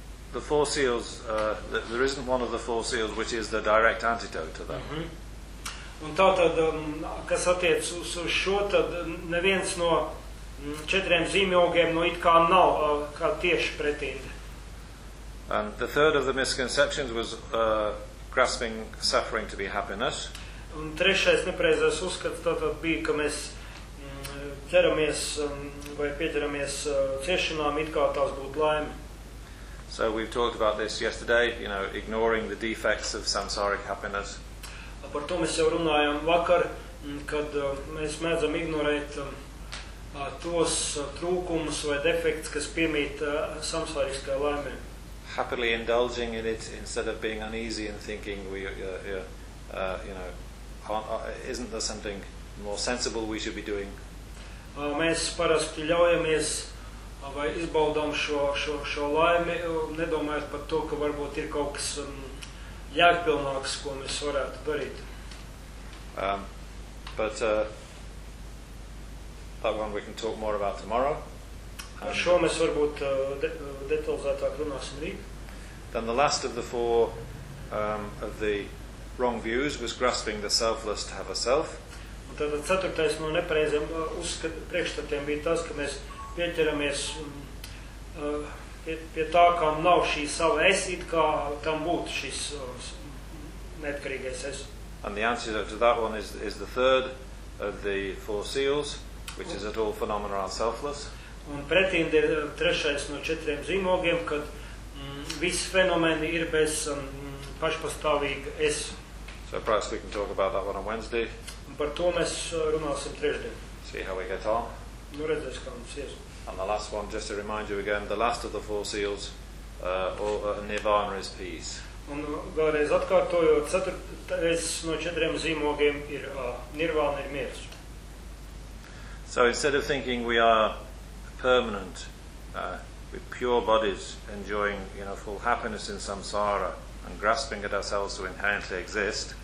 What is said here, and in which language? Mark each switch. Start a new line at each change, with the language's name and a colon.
English: The four seals, there isn't one of the four seals which is the direct antidote to that. Mm-hmm.
Latvian: Un tātad, kas attiec uz šo, tad neviens no četriem zīmjogiem no it kā nav kā tieši pretīgi.
English: And the third of the misconceptions was grasping suffering to be happiness.
Latvian: Un trešais nepareizais uzskats tātad bija, ka mēs ķeramies vai pieķeramies ciešanām, it kā tās būtu laime.
English: So we've talked about this yesterday, you know, ignoring the defects of samsaric happiness.
Latvian: Par to mēs jau runājām vakar, kad mēs mēdzam ignorēt tos trūkumus vai defekts, kas piemīt samsāriskā laimē.
English: Happily indulging in it instead of being uneasy and thinking we isn't there something more sensible we should be doing?
Latvian: Mēs parasti ļaujamies vai izbaudām šo laimi, nedomājot par to, ka varbūt ir kaut kas jēgpilnāks, ko mēs varētu darīt.
English: That one we can talk more about tomorrow.
Latvian: Šo mēs varbūt detalizētāk runāsim rīt.
English: Then the last of the four of the wrong views was grasping the selfless to have a self.
Latvian: Tad ceturtais no nepareiziem priekšstatiem bija tas, ka mēs pieķeramies pie tā, kā nav šī sava es, it kā tam būtu šis neatkarīgais es.
English: And the answer to that one is the third of the four seals, which is at all phenomena are selfless.
Latvian: Un pretīm ir trešais no četriem zīmogiem, kad visi fenomeni ir bez pašpastāvīga es.
English: So perhaps we can talk about that one on Wednesday.
Latvian: Par to mēs runāsim trešdien.
English: See how we get on.
Latvian: Nu redzēs, kā mums ies.
English: And the last one, just to remind you again, the last of the four seals, nirvana is peace.
Latvian: Un vēlreiz atkārtojot, ceturtais no četriem zīmogiem ir nirvana ir miers.
English: So instead of thinking we are permanent, with pure bodies enjoying, you know, full happiness in samsara and grasping at ourselves to inherently exist.